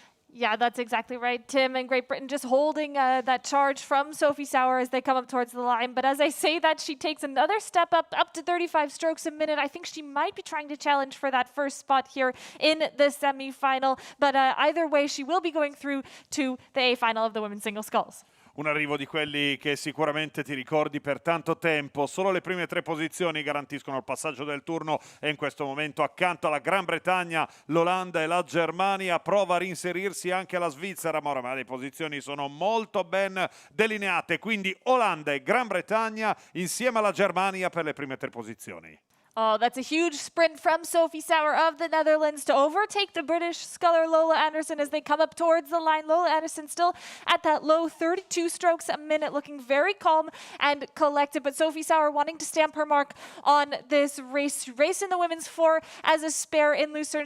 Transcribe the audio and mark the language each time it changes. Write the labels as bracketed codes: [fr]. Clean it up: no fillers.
[en] Yeah, that's exactly right, Tim. And Great Britain just holding that charge from Sophie Sauer as they come up towards the line. But as I say that, she takes another step up to 35 strokes a minute. I think she might be trying to challenge for that first spot here in the semi-final. But either way, she will be going through to the A final of the women's single sculls. [it] Un arrivo di quelli che sicuramente ti ricordi per tanto tempo. Solo le prime 3 posizioni garantiscono il passaggio del turno e in questo momento accanto alla Gran Bretagna, l'Olanda e la Germania. Prova a reinserirsi anche la Svizzera, ma oramai le posizioni sono molto ben delineate. Quindi Olanda e Gran Bretagna insieme alla Germania per le prime 3 posizioni. [en] Oh, that's a huge sprint from Sophie Sauer of the Netherlands to overtake the British sculler Lola Anderson as they come up towards the line. Lola Anderson still at that low 32 strokes a minute, looking very calm and collected. But Sophie Sauer wanting to stamp her mark on this race in the women's 4 as a spare in Lucerne.